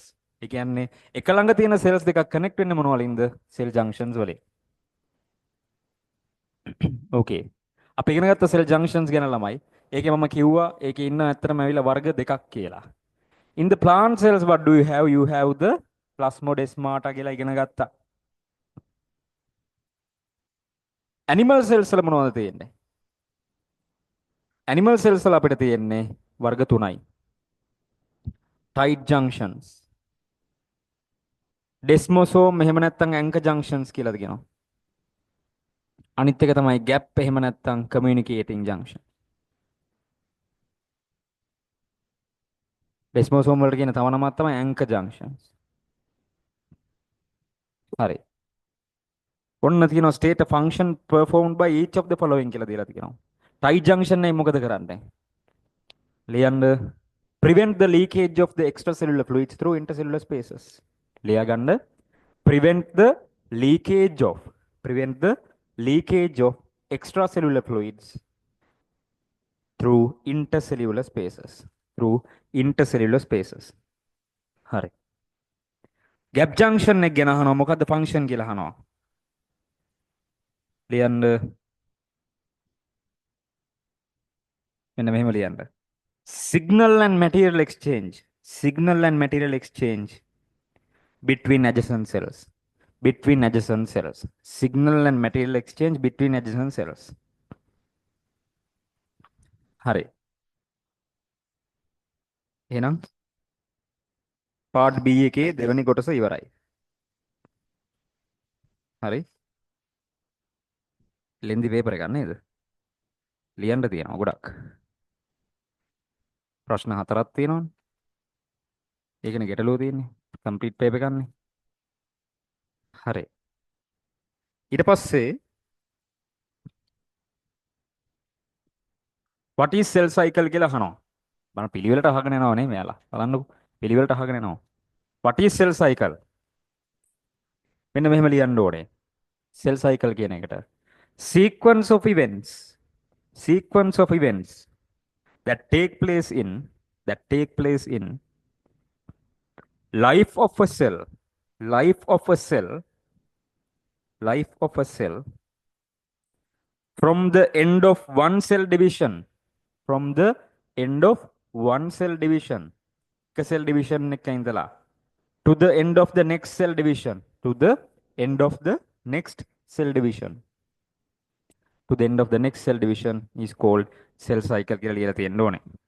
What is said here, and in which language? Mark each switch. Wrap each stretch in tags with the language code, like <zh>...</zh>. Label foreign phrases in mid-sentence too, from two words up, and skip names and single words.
<si>ඒ කියන්නේ එක ළඟ තියෙන cells දෙකක් connect වෙන්නේ මොන වලින්ද?</si> <en>cell junctions වලින්. okay.</en> <si>අපි ඉගෙන ගත්ත</si> <en>cell junctions</en> <si>ගැන ළමයි. ඒකේ මම කිව්වා ඒකේ ඉන්න ඇත්තටම ඇවිල්ලා වර්ග දෙකක් කියලා.</si> <en>in the plant cells what do you have? you have the plasmodesmata</en> <si>කියලා ඉගෙන ගත්තා.</si> <en>animal cells</en> <si>වල මොනවද තියෙන්නේ? animal cells වල අපිට තියෙන්නේ වර්ග තුනයි.</si> <en>tight junctions.</en> <si>desmosome එහෙම නැත්නම්</si> <en>anchor junctions</en> <si>කියලාද කියනවා. අනිත් එක තමයි gap එහෙම නැත්නම්</si> <en>communicating junction.</en> <si>desmosome වලට කියන තව නමක් තමයි</si> <en>anchor junctions.</en> <si>හරි. ඔන්න තියෙනවා</si> <en>state a function performed by each of the following</en> <si>කියලා දීලා තියෙනවා.</si> <en>tight junction</en> <si>එකයි මොකද කරන්නේ?</si> <en>ලියන්න prevent the leakage of the extracellular fluids through intercellular spaces.</en> <si>ලියා ගන්න</si> <en>prevent the leakage of prevent the leakage of extracellular fluids through intercellular spaces. through intercellular spaces.</en> <si>හරි.</si> <en>gap junction</en> <si>එක ගැන අහනවා මොකද්ද function කියලා අහනවා. ලියන්න මෙන්න මෙහෙම ලියන්න.</si> <en>signal and material exchange between adjacent cells signal and material exchange between adjacent cells.</en> <si>හරි. එහෙනම් part B එකේ දෙවෙනි කොටස ඉවරයි. හරි. ලෙන්දි පේපර් එකක් නේද? ලියන්න තියෙනවා ගොඩක්. ප්‍රශ්න 4ක් තියෙනවනේ. ඒකනේ ගැටලුව තියෙන්නේ.</si> <en>complete paper</en> <si>එකක්නේ. හරි. ඊට පස්සේ</si> <en>what is cell cycle</en> <si>කියලා අහනවා. බලන්න පිළිවෙලට අහගෙන යනවා නේ මෙයාලා. බලන්නකෝ. පිළිවෙලට අහගෙන යනවා.</si> <en>what is cell cycle?</en> <si>මෙන්න මෙහෙම ලියන්න ඕනේ.</si> <en>cell cycle</en> <si>කියන එකට.</si> <en>sequence of events that take place in life of a cell from the end of one cell division එක cell division</en> <si>එකක ඉඳලා</si> <en>to the end of the next cell division to the end of the next cell division is called cell cycle</en> <si>කියලා ලියලා තියෙන්න ඕනේ.</si>